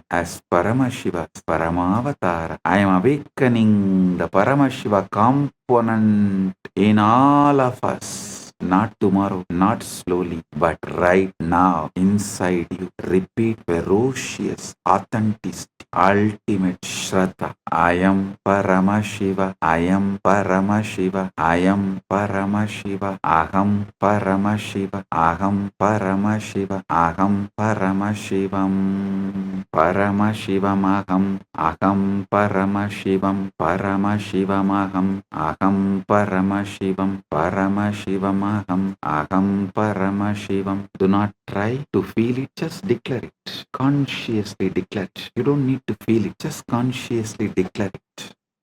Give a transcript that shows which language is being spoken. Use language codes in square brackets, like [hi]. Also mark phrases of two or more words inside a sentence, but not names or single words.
[en] As Paramashiva, Paramavatara, I am awakening the Paramashiva component in all of us. Not tomorrow, not slowly, but right now, inside you. Repeat ferocious, authenticity, ultimate Shraddha. I am Paramashiva, I am Paramashiva, I am Paramashiva, [sa] Aham Paramashiva, Aham Paramashiva, Aham Paramashivam, Paramashivam Aham Paramashivam, Paramashivam Aham Paramashivam, Paramashivam Aham Paramashivam. [en] Do not try to feel it, just declare it. Consciously declare it. You don't need to feel it, just consciously declare it.